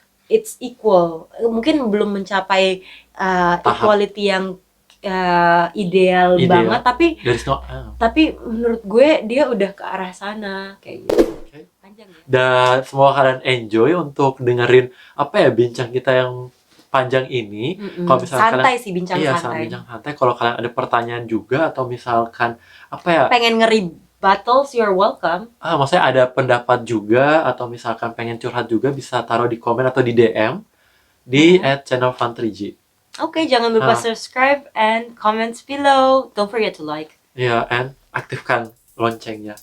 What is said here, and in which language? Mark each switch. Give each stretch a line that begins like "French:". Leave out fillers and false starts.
English: It's equal.
Indonesian: Mungkin belum mencapai equality yang ideal banget, tapi menurut gue dia udah ke arah sana kayak gitu. Panjang ya. Dan semoga kalian enjoy untuk dengerin bincang kita yang panjang ini. Kalau misalkan santai sih, bincang santai. Kalau kalian ada pertanyaan juga atau misalkan pengen battles,
English: you're welcome.
Indonesian: Maksudnya ada pendapat juga atau misalkan pengen curhat juga, bisa taruh di komen atau di DM di @channelfun3G. Oke, jangan lupa
English: subscribe and comments below. Don't forget to like.
Indonesian: And aktifkan loncengnya.